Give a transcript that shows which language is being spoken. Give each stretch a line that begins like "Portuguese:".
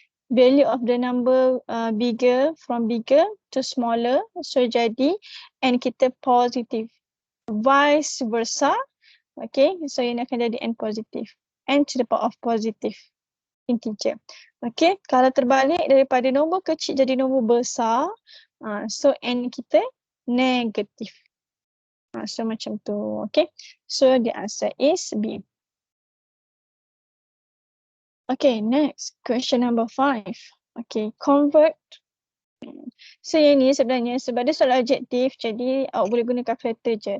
English: Value of the number bigger from bigger to smaller.
Malay: So jadi n kita positif.
English: Vice versa.
Malay: Okay. So ini akan jadi n positif.
English: N to the power of positive integer. Okay.
Malay: Kalau terbalik daripada nombor kecil jadi nombor besar. So n kita negatif. So macam tu. Okay.
English: So the answer is B. Okay, next question number 5. Okay, convert.
Malay: So yang ni sebenarnya sebab dia soalan objektif, jadi awak boleh guna calculator je.